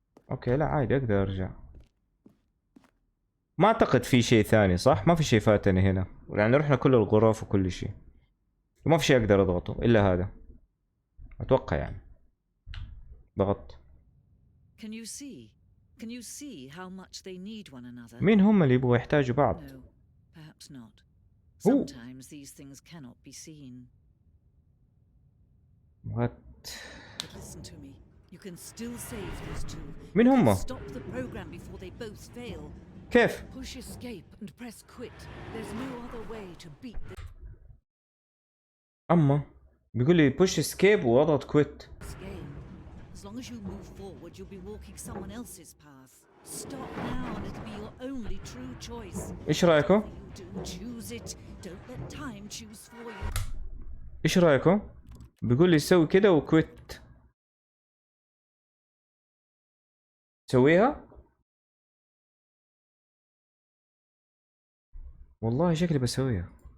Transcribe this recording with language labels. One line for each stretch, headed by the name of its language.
Arabic: اوكي لا عادي اقدر ارجع. ما اعتقد في شيء ثاني صح؟ ما في شيء فاتني هنا، يعني رحنا كل الغرف وكل شيء. وما في شيء اقدر اضغطه الا هذا اتوقع يعني. ضغطت.
English: Can you see? Can you see how much they need one another?
Arabic: مين هم اللي يبغوا يحتاجوا بعض؟
English: No, perhaps not. Ooh. Sometimes these things cannot be seen. What? But listen to me. You can still save these two.
Arabic: مين
English: You can
Arabic: هم؟
English: stop the program before they both fail.
Arabic: كيف؟
English: Push escape and press quit. There's no other way to beat
Arabic: اما بيقول لي
English: push escape
Arabic: واضغط quit.
English: this game. As long as you move forward, you'll be walking someone else's path. Stop now and it'll be your only true choice.
Arabic: ايش رايكم؟
English: You do choose it. Don't let time choose for you.
Arabic: ايش رايكم؟ بيقول لي سوي كده وكويت. سويها؟ والله شكلي بسويها.